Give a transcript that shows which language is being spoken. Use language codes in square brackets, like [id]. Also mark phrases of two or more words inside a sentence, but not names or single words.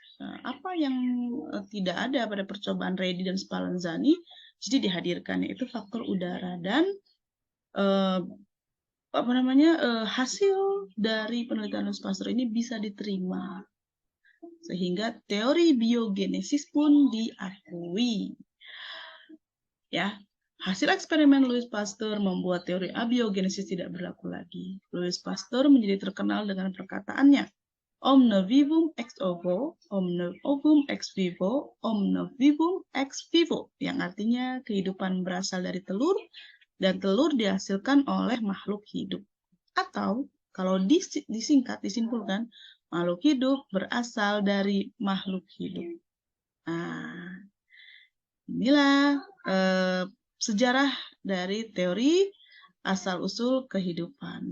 [id] Apa yang tidak ada pada percobaan Redi dan Spallanzani, jadi dihadirkan, yaitu faktor udara dan hasil dari penelitian Louis Pasteur ini bisa diterima, sehingga teori biogenesis pun diakui. Ya. Hasil eksperimen Louis Pasteur membuat teori abiogenesis tidak berlaku lagi. Louis Pasteur menjadi terkenal dengan perkataannya, [la] omne vivum ex ovo, omne ovum ex vivo, omne vivum ex vivo, [id] yang artinya kehidupan berasal dari telur, dan telur dihasilkan oleh makhluk hidup. Atau kalau disingkat, disimpulkan, makhluk hidup berasal dari makhluk hidup. Nah, inilah sejarah dari teori asal-usul kehidupan.